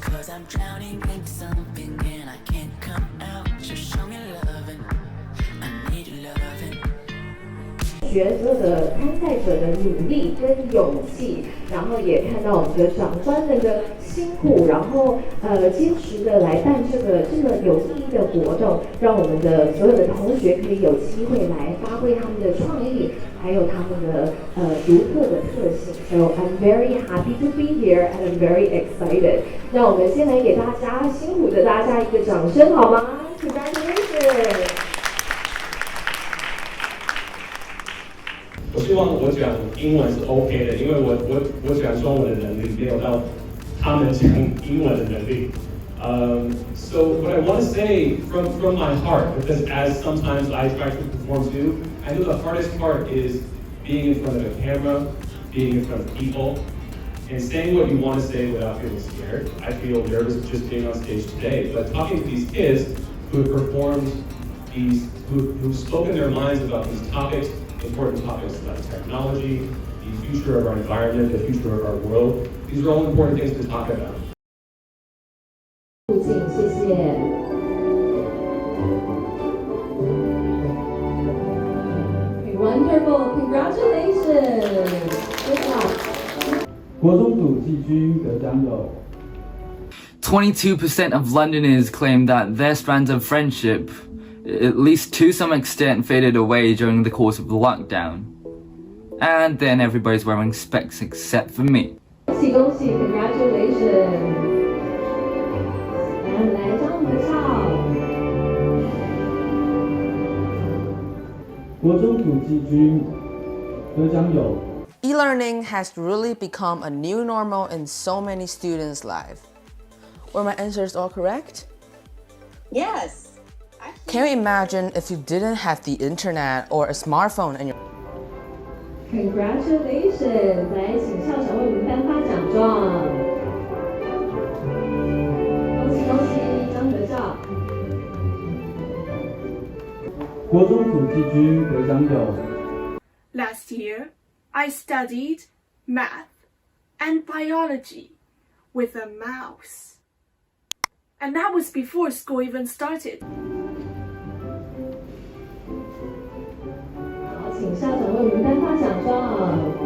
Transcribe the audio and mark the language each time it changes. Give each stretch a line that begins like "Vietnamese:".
English: I'm drowning in something and I can't come out. Just show me loving. I need loving.
Chinese: 学所有的参赛者的努力跟勇气，然后也看到我们的长官们的辛苦，然后坚持的来办这个这么有意义的活动，让我们的所有的同学可以有机会来发挥他们的创意，还有他们的独特的特性。
English: So I'm very happy to be here and I'm very excited.
Chinese: 让我们先来给大家辛苦的大家一个掌声好吗 ？
English: Congratulations！
Chinese: 我希望我讲英文是 OK 的，因为我讲中文的能力没有到他们讲英文的能力。
English: So what I want to say from my heart, because as sometimes I try to perform too, I know the hardest part is being in front of a camera, being in front of people, and saying what you want to say without feeling scared. I feel nervous just being on stage today, but talking to these kids who have performed who've spoken their minds about these topics, important topics about technology, the future of our environment, the future of our world. These are all important things to talk about.
Chinese: 谢谢。
English: Wonderful, congratulations! Good job.
Chinese: 国中组季军得奖有
English: 22% of Londoners claim that their strands of friendship, at least to some extent, faded away during the course of the lockdown. And then everybody's wearing specs except for me.
Chinese: 恭喜恭喜
English: congratulations!
Chinese: 来张合照。国中组季军得奖有
English: E-learning has really become a new normal in so many students' lives. Were my answers all correct? Yes. Can you imagine if you didn't have the internet or a smartphone in your Congratulations!
Chinese: 来，请校长为我们颁发奖状。恭喜恭喜，张合照。国中组季军得奖有
English: Last year, I studied math and biology with a mouse. And that was before school even started.
Chinese: 好，请校长为我们颁发奖状。